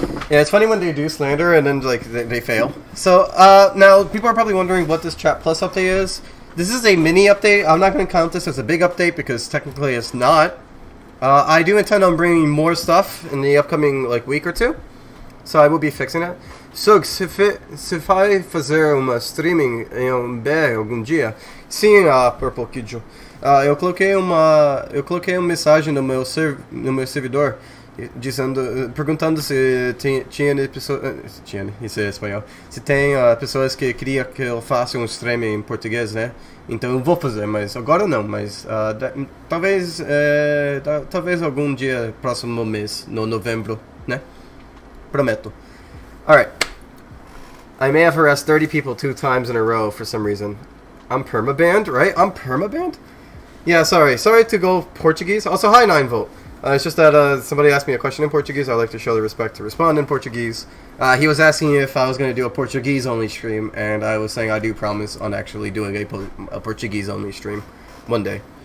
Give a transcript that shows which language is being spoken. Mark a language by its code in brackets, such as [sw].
[en] Yeah, it's funny when they do slander and then like they fail. So now people are probably wondering what this Chat Plus update is. This is a mini update. I'm not going to count this as a big update because technically it's not. I do intend on bringing more stuff in the upcoming like week or two, so I will be fixing it. [pt] So se vai fazer uma streaming em BR algum dia? Sim, Purple Kid. Eu coloquei uma mensagem no meu servidor dizendo, perguntando se tinha isso é espanhol, se tem pessoas que queria que eu faça um stream em português, né? Então eu vou fazer, mas agora não, mas talvez algum dia próximo mês, no novembro, né? Prometo. Alright. [en] I may have harassed 30 people 2 times in a row for some reason. I'm permabanned, right? I'm permabanned? Yeah, sorry to go Portuguese. Also, hi 9volt. It's just that somebody asked me a question in Portuguese. I like to show the respect to respond in Portuguese. He was asking if I was going to do a Portuguese-only stream, and I was saying I do promise on actually doing a Portuguese-only stream one day.